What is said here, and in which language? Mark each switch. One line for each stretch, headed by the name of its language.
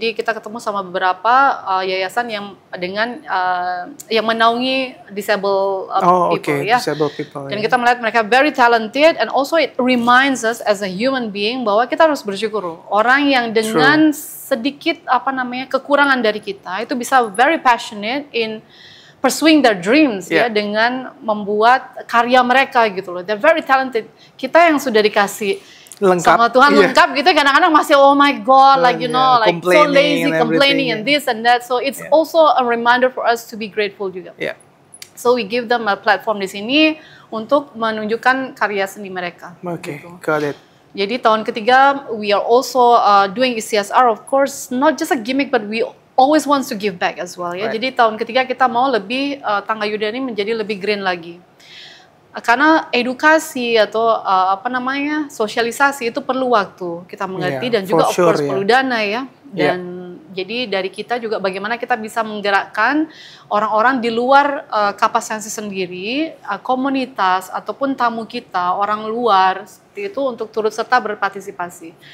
Indonesian: Jadi kita ketemu sama beberapa yayasan yang dengan yang menaungi
English: disabled people
Indonesian: ya.
English: Disabled people.
Indonesian: Dan kita melihat mereka
English: very talented and also it reminds us as a human being
Indonesian: bahwa kita harus bersyukur. Orang yang dengan sedikit kekurangan dari kita itu bisa
English: very passionate in pursuing their dreams
Indonesian: ya dengan membuat karya mereka gitu loh.
English: They're very talented.
Indonesian: Kita yang sudah dikasih lengkap sama Tuhan lengkap gitu kadang-kadang masih
English: oh my god like you know like so lazy complaining and this and that, so it's also a reminder for us to be grateful
Indonesian: juga.
English: So we give them a platform
Indonesian: di sini untuk menunjukkan karya seni mereka.
English: Okay,
Indonesian: gitu.
English: Got it.
Indonesian: Jadi tahun ketiga
English: we are also doing CSR, of course not just a gimmick but we always wants to give back as well ya.
Indonesian: Jadi tahun ketiga kita mau lebih Tangga Yuda ini menjadi lebih green lagi. Karena edukasi atau sosialisasi itu perlu waktu kita mengerti dan juga of course perlu dana ya. Dan jadi dari kita juga bagaimana kita bisa menggerakkan orang-orang di luar kapasitas sendiri, komunitas ataupun tamu kita, orang luar seperti itu untuk turut serta berpartisipasi.